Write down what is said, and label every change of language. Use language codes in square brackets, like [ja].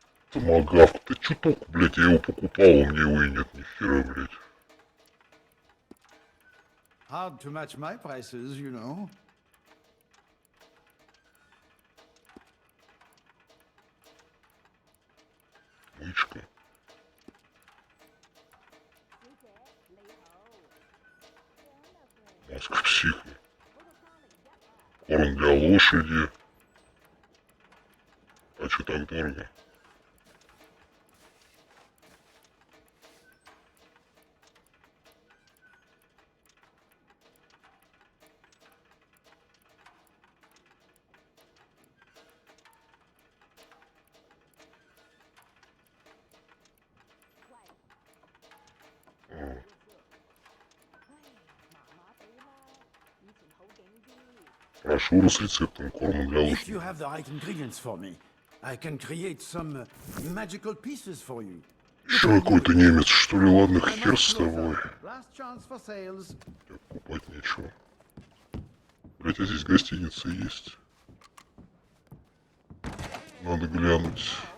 [ru] Томагавк, ты чуток, блядь, я его покупал, у меня его и нет, ни хера, блядь. [en] Hard to match my prices, you know. [ru] Мычка. Маска психа. Корм для лошади. А что так дорого? Брошюра с рецептом корма для [en] If [ru] лошади. [en] you have the right ingredients for me, I can create some magical pieces for you. [ru] Еще какой-то немец, что ли? Ладно, хер с тобой. [en] Last chance for sales. [ru] Так, покупать нечего. Блять, а здесь гостиница есть. Надо глянуть.